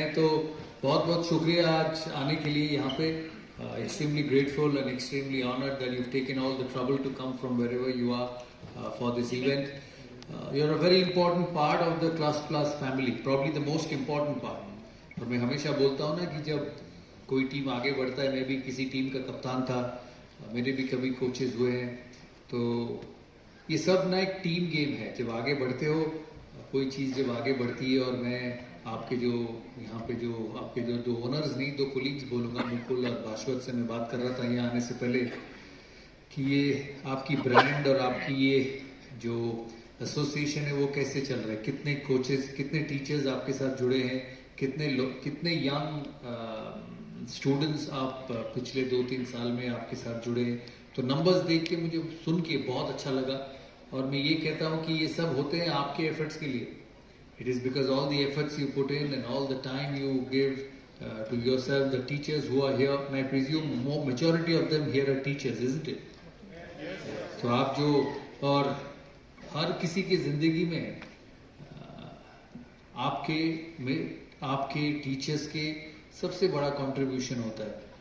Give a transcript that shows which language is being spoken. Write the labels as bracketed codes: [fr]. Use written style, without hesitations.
[hi] तो बहुत बहुत शुक्रिया आज आने के लिए यहाँ पे. [en] Extremely grateful and extremely honored that you've taken all the trouble to come from wherever you are for this event. You're a very important part of the Class Plus family, probably the most important part. [hi] और मैं हमेशा बोलता हूँ ना कि जब कोई team आगे बढ़ता है, मैं भी किसी टीम का कप्तान था, मेरे भी कभी कोचेस हुए हैं, तो ये सब ना एक टीम गेम है. जब आगे बढ़ते हो, कोई चीज़ जब आगे बढ़ती है, और मैं आपके जो यहाँ पे जो आपके जो दो ओनर्स नहीं, दो कोलीग्स बोलूँगा, मुकुल और भास्वत से मैं बात कर रहा था यहाँ आने से पहले कि ये आपकी ब्रांड और आपकी ये जो एसोसिएशन है वो कैसे चल रहा है. कितने कोचेस, कितने टीचर्स आपके साथ जुड़े हैं, कितने यंग स्टूडेंट्स आप पिछले 2-3 साल में आपके साथ जुड़े हैं. तो नंबर्स देख के मुझे सुन के बहुत अच्छा लगा. और मैं ये कहता हूँ कि ये सब होते हैं आपके एफर्ट्स के लिए. [en] It is because all the efforts you put in and all the time you give to yourself, the teachers who are here, and I presume majority of them here are teachers, isn't it? [hi] तो आप जो और हर किसी की जिंदगी में आपके teachers के सबसे बड़ा कंट्रीब्यूशन होता है.